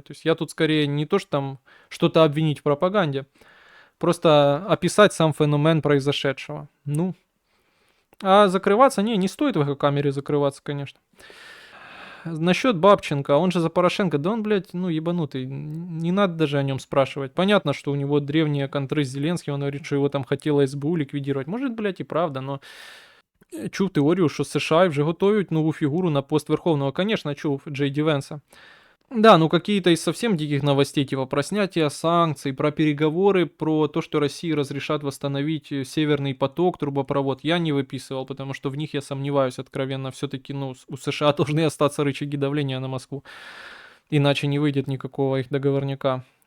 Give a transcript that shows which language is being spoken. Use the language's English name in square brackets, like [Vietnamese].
[Russian] То есть я тут скорее не то, что там что-то обвинить в пропаганде, просто описать сам феномен произошедшего. Ну, а закрываться? Не стоит в эхокамере закрываться, конечно. Насчет Бабченко, он же за Порошенко, да он, блядь, ну, ебанутый, не надо даже о нем спрашивать. Понятно, что у него древние контры с Зеленским, он говорит, что его там хотело СБУ ликвидировать. Может, блядь, [Ukrainian] і правда, но чув теорію, що США вже готують нову фігуру на пост Верховного. [Russian] Конечно, чув Джей Ді Венса. Да, ну какие-то из совсем диких новостей, типа про снятие санкций, про переговоры, про то, что России разрешат восстановить Северный поток, трубопровод, я не выписывал, потому что в них я сомневаюсь откровенно. Все-таки, ну, у США должны остаться рычаги давления на Москву, иначе не выйдет никакого их договорняка.